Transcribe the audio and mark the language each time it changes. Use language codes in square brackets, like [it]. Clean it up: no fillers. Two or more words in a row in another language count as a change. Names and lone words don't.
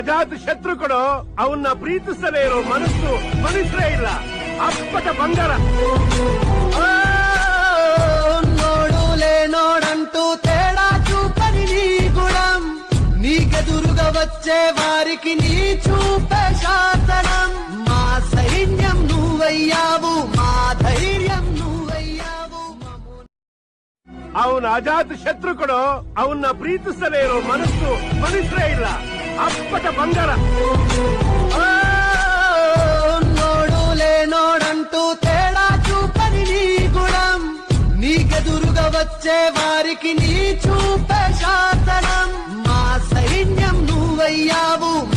[kn] ಅಜಾತ ಶತ್ರುಗಳು ಅವನ್ನ ಪ್ರೀತಿಸದೇ ಇರೋ ಮನಸ್ಸು ಮನುಷ್ಯರೇ ಇಲ್ಲ. ಅಪ್ಪಟ ಬಂಗಾರ. [te] నోడు లేనోడంటూ తేడా చూపని నీ గుణం, నీకెదురుగా వచ్చే వారికి నీ చూపే శాసనం. మా సైన్యం నువ్వయ్యావు, మా ధైర్యం నువ్వయ్యావు. [kn] ಅವನ ಅಜಾತ ಶತ್ರುಗಳು ಅವನ್ನ ಪ್ರೀತಿಸದೇ ಇರೋ ಮನಸ್ಸು ಮನುಷ್ಯರೇ ಇಲ್ಲ. ಅಪ್ಪಟ ಬಂಗಾರ. [te] నోడు లేనోడంటూ తేడా చూపని నీ గుణం, నీకెదురుగా వచ్చే వారికి నీ చూపే శాసనం. మా సైన్యం నువ్వయ్యావు,